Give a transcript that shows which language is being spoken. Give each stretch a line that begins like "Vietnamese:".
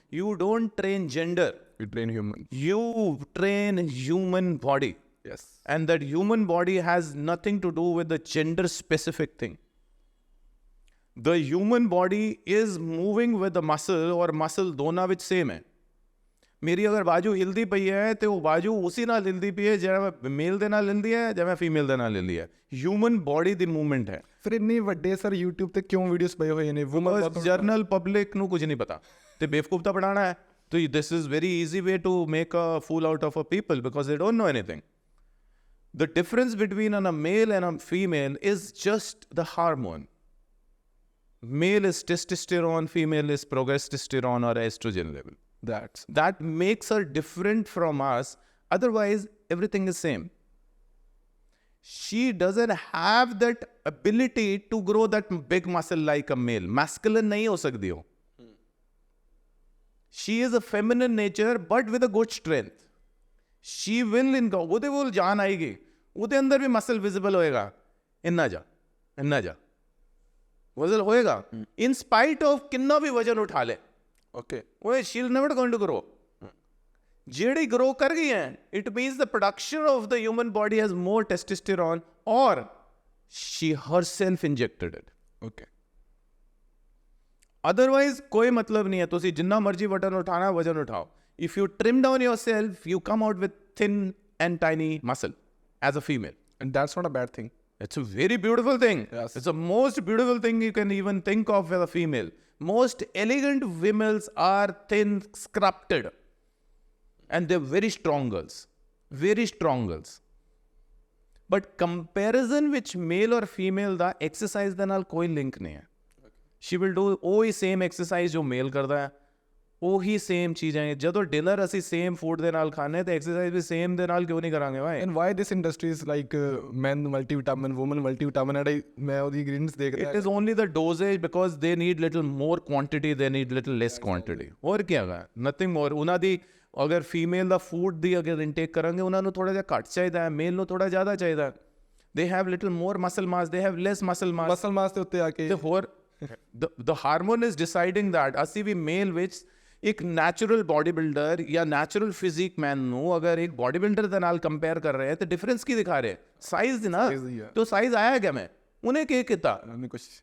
English: You don't train gender. You train human. You train human body. Yes. And that human body has nothing to do with the gender specific thing. The human body is moving with the muscle, और muscle
Punjabi: ਦੋਨਾਂ ਵਿੱਚ
English: same ਹੈ।
Punjabi: ਮੇਰੀ ਅਗਰ ਬਾਜੂ ਹਿਲਦੀ ਪਈ ਹੈ ਤੇ ਉਹ ਬਾਜੂ ਉਸੇ ਨਾਲ ਹਿਲਦੀ ਪਈ ਹੈ ਜਿਹੜਾ ਮੇਲ ਦੇ ਨਾਲ ਹਿਲਦੀ ਹੈ ਜਾਂ ਫੀਮੇਲ ਦੇ ਨਾਲ ਹਿਲਦੀ ਹੈ। ਹਿਊਮਨ ਬੋਡੀ ਦੀ ਮੂਵਮੈਂਟ ਹੈ। ਫਿਰ ਇੰਨੇ ਵੱਡੇ ਸਰ YouTube ਤੇ ਕਿਉਂ ਵੀਡੀਓਜ਼ ਪਏ ਹੋਏ ਨੇ? ਜਰਨਲ ਪਬਲਿਕ ਨੂੰ ਕੁਝ ਨਹੀਂ ਪਤਾ ਤੇ ਬੇਵਕੂਫ ਤਾਂ ਬਣਾਉਣਾ ਹੈ।
English: तो this is very easy way to make a fool out of a people because they don't know anything. The difference between a male and a female is just the hormone. Male is testosterone, female is progesterone or estrogen level. That makes her different from us. Otherwise, everything is same. She doesn't have that ability to grow that big muscle like a male.
Punjabi: Masculine nahi ho sakdi ho.
English: She is a feminine nature but with a good strength. She will
Punjabi: ਉਹਦੇ ਕੋਲ ਜਾਨ ਆਏਗੀ, ਉਹਦੇ ਅੰਦਰ ਵੀ muscle visible ਹੋਏਗਾ। ਇੰਨਾ ਜਾ ਵਜ਼ਨ ਹੋਏਗਾ
English: in spite of
Punjabi: ਕਿੰਨਾ ਵੀ ਵਜ਼ਨ ਉਠਾ ਲੈ।
English: Okay, ਉਹ she is never going to grow.
Punjabi: ਜਿਹੜੀ ਗਰੋ ਕਰ ਗਈ ਹੈ,
English: It means the production of the human body has more testosterone ਔਰ she herself injected it.
Punjabi: Okay, otherwise ਕੋਈ ਮਤਲਬ ਨਹੀਂ ਹੈ। ਤੁਸੀਂ ਜਿੰਨਾ ਮਰਜ਼ੀ ਬਟਨ ਉਠਾਣਾ ਵਜ਼ਨ ਉਠਾਓ,
English: if you trim down yourself, you come out with thin and tiny muscle as a female. And that's not a bad thing. It's a very beautiful thing. Yes. It's the most beautiful thing you can even think of as a female. Most elegant women are thin, sculpted. And they're very strong girls. Very strong girls. But comparison which male or female da exercise
Punjabi: ਦੇ ਨਾਲ ਕੋਈ link ਨਹੀਂ ਹੈ।
English: She will do ਉਹੀ same exercise
Punjabi: ਜੋ male ਕਰਦਾ ਹੈ, ਉਹੀ ਸੇਮ ਚੀਜ਼ਾਂ ਹੈ। ਜਦੋਂ ਡਿਨਰ ਅਸੀਂ ਸੇਮ ਫੂਡ ਦੇ ਨਾਲ ਖਾਣੇ ਤੇ ਐਕਸਰਸਾਈਜ਼ ਵੀ ਸੇਮ ਦੇ ਨਾਲ ਕਿਉਂ ਨਹੀਂ ਕਰਾਂਗੇ ਭਾਈ?
English: and why this industry is like man multivitamin woman multivitamin and
Punjabi: ਮੈਂ ਉਹਦੀ ਇੰਗਰੀਡੀਐਂਟਸ ਦੇਖਦਾ
English: It is only the dosage because they need little more quantity, they need little less quantity.
Punjabi: ਹੋਰ ਕੀ ਹੈਗਾ?
English: Nothing more.
Punjabi: ਉਹਨਾਂ ਦੀ ਅਗਰ ਫੀਮੇਲ ਦਾ food ਦੀ ਅਗਰ intake ਕਰਾਂਗੇ, ਉਹਨਾਂ ਨੂੰ ਥੋੜਾ ਜਿਹਾ ਘੱਟ ਚਾਹੀਦਾ ਹੈ, ਮੇਲ ਨੂੰ ਥੋੜਾ ਜ਼ਿਆਦਾ ਚਾਹੀਦਾ।
English: They have little more muscle mass, they have less muscle mass.
Punjabi: Muscle ਮਾਸ ਦੇ ਉੱਤੇ ਆ ਕੇ ਤੇ ਹੋਰ
English: the hormone is deciding that
Punjabi: ਅਸੀਂ ਵੀ ਮੇਲ ਵਿੱਚ ਇੱਕ ਨੈਚੁਰਲ ਬੋਡੀ ਬਿਲਡਰ ਜਾਂ ਨੈਚੁਰਲ ਫਿਜ਼ਿਕ ਮੈਨ ਨੂੰ ਅਗਰ ਇੱਕ ਬੋਡੀ ਬਿਲਡਰ ਦੇ ਨਾਲ ਕੰਪੇਅਰ ਕਰ ਰਹੇ ਹੈ ਤੇ ਡਿਫਰੈਂਸ ਕੀ ਦਿਖਾ ਰਹੇ? ਸਾਈਜ਼ ਦੀ ਨਾ। Size ਦੀ ਹੈ। ਤੋ ਸਾਈਜ਼ ਆਇਆ ਗਿਆ ਮੈਂ ਉਹਨੇ ਕੀ ਕੀਤਾ? ਉਹਨੇ ਕੁਝ